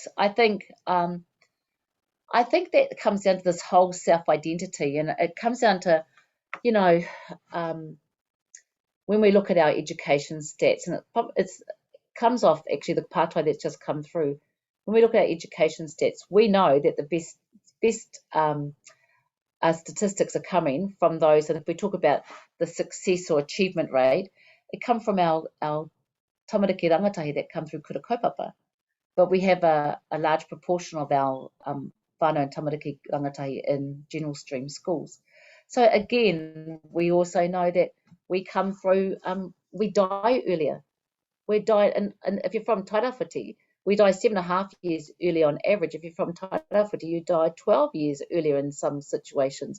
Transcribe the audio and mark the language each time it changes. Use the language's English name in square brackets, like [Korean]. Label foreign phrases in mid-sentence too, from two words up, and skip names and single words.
[English] I think that comes down to this whole self-identity, and it comes down to, when we look at our education stats, and it comes off actually the pātai that's just come through. When we look at our education stats, we know that the best statistics are coming from those, and if we talk about the success or achievement rate, it comes from our [Māori] tamariki rangatahi [English] that come through [Māori] kura kaupapa. [English] But we have a large proportion of our whānau and [Māori] tamariki rangatahi [English] in general stream schools. So again, we also know that we come through, we die earlier. We die, and if you're from Tairawhiti, we die 7.5 years earlier on average. If you're from Tairawhiti, you die 12 years earlier in some situations.